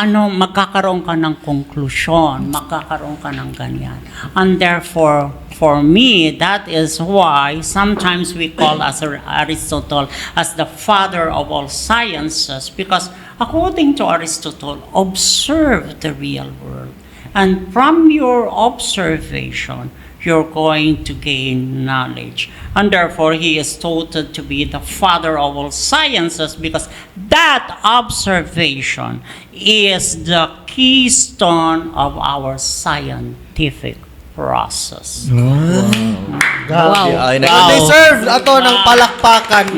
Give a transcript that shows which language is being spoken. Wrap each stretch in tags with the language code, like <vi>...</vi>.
<tl>magkakaroon ka ng konklusyon, magkakaroon ka ng ganyan.</tl> <en>And therefore, for me, that is why sometimes we call Aristotle as the father of all sciences, because according to Aristotle, observe the real world. And from your observation, you're going to gain knowledge. And therefore, he is touted to be the father of all sciences because that observation is the keystone of our scientific process.</en> <tl>Grabe. Ay,</tl> <ceb>Deserve ato ng palakpakan.</ceb>